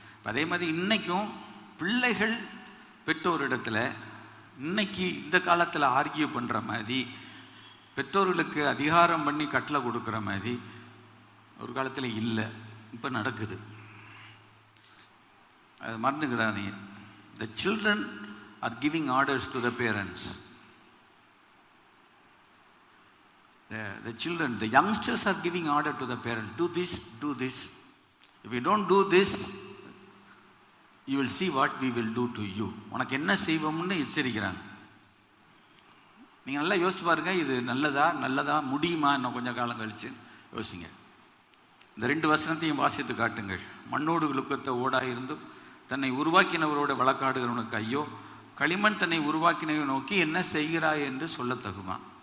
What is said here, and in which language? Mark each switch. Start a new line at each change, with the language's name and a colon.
Tamil: அதே மாதிரி இன்றைக்கும் பிள்ளைகள் பெற்றோரிடத்துல இன்னைக்கு இந்த காலத்தில் ஆர்கியூ பண்ணுற மாதிரி, பெற்றோர்களுக்கு அதிகாரம் பண்ணி கட்டளை கொடுக்குற மாதிரி ஒரு காலத்தில் இல்லை, இப்போ நடக்குது. அது மறந்துக்கிடாதீங்க.
English: The children are giving orders to the parents. The children, the youngsters are giving order to the parents. Do this, do this. If you don't do this, you will see what we will do to you.
Tamil: உனக்கு என்ன செய்வோம்னு எச்சரிக்கிறாங்க. நீங்கள் நல்லா யோசிச்சு பாருங்க, இது நல்லதா முடியுமா? இன்னும் கொஞ்சம் காலம் கழிச்சு யோசிங்க. இந்த 2 வசனத்தையும் வாசித்து காட்டுங்கள். மண்ணோடு விழுக்கத்த ஓடாயிருந்தும் தன்னை உருவாக்கினவரோட வழக்காடுகிறவனுக்கு ஐயோ, களிமண் தன்னை உருவாக்கினவை நோக்கி என்ன செய்கிறாய் என்று சொல்ல தகுமா?